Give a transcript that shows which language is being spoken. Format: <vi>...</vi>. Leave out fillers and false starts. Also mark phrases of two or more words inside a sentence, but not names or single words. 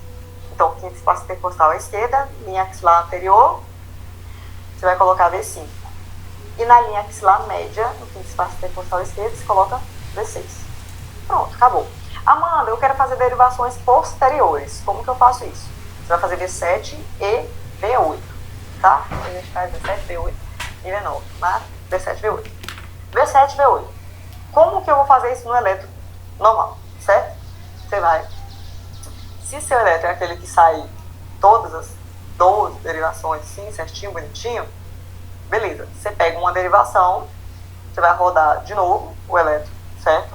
<pt>Então, quinto espaço intercostal à esquerda, linha axilar anterior, você vai colocar V5. E na linha axilar média, no quinto espaço intercostal à esquerda, você coloca V6. Pronto, acabou. Amanda, eu quero fazer derivações posteriores. Como que eu faço isso? Você vai fazer V7 e V8, tá? A gente faz V7, V8 e V9, tá? V7, V8. V7, V8. Como que eu vou fazer isso no eletro normal, certo? Você vai... Se seu eletro é aquele que sai todas as 12 derivações assim, certinho, bonitinho, beleza. Você pega uma derivação, você vai rodar de novo o eletro, certo?</pt>